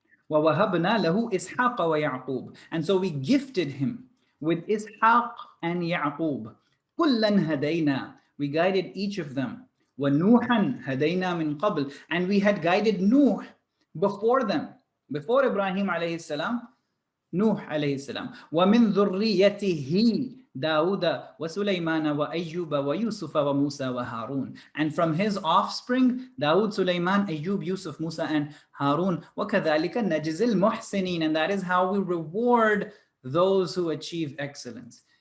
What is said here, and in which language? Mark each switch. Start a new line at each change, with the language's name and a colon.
Arabic: وَوَهَبْنَا لَهُ إِسْحَاقَ وَيَعْقُوبَ.
English: And so we gifted him with Ishaq and Ya'qub.
Arabic: كُلًّا هَدَيْنَا.
English: We guided each of them.
Arabic: وَنُوحًا هَدَيْنَا مِنْ قَبْلِ.
English: And we had guided Nuh before them. Before Ibrahim alayhi salam, Nuh alayhi salam.
Arabic: وَمِنْ ذُرِّيَّتِهِ داود وسليمان وأيوب ويوسف وموسى وهارون.
English: And from his offspring, Dawood, Sulaiman, Ayyub, Yusuf, Musa, and Harun.
Arabic: وَكَذَلِكَ نَجْزِي الْمُحْسِنِينَ.
English: And that is how we reward those who achieve excellence.